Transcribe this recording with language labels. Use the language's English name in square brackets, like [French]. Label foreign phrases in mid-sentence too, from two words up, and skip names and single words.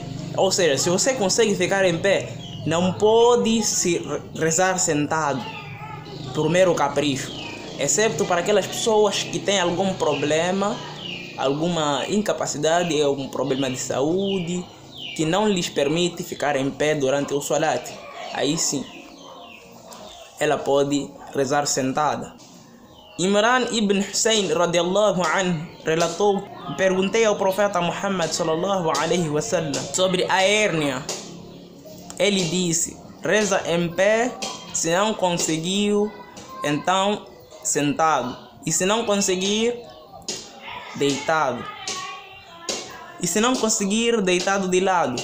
[Portuguese] Ou seja, se você consegue ficar em pé, não pode se rezar sentado por mero capricho, exceto para aquelas pessoas que têm algum problema, alguma incapacidade, algum problema de saúde que não lhes permite ficar em pé durante o Salat. Aí sim, ela pode rezar sentada. Imran ibn Hussein [Arabic] رضي الله عنه [Portuguese] relatou: perguntei ao profeta Muhammad [Arabic] صلى الله عليه وسلم [Portuguese] sobre a hérnia. Ele disse: reza em pé, se não conseguiu, então sentado, e se não conseguir, deitado, e se não conseguir, deitado de lado.